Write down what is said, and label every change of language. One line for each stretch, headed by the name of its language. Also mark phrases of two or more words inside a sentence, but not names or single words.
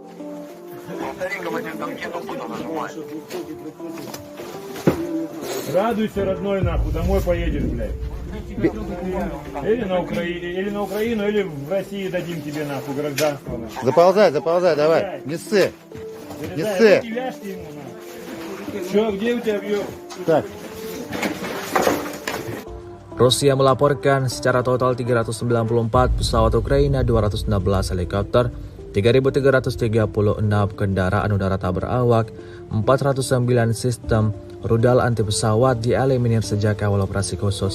Russian: Радуйся, родной, нахуй, домой поедешь, блядь. Или на Украину, или в России дадим тебе, нахуй, гражданство, нахуй. Заползай, давай. Не ссы. Залезай, руки вяжьте ему, нахуй. Чё, где у тебя объем? Так.
Indonesian: Rusia melaporkan secara total 394 pesawat Ukraina, 216 helikopter, 3.336 kendaraan udara tak berawak, 409 sistem rudal anti pesawat dieliminir sejak awal operasi khusus.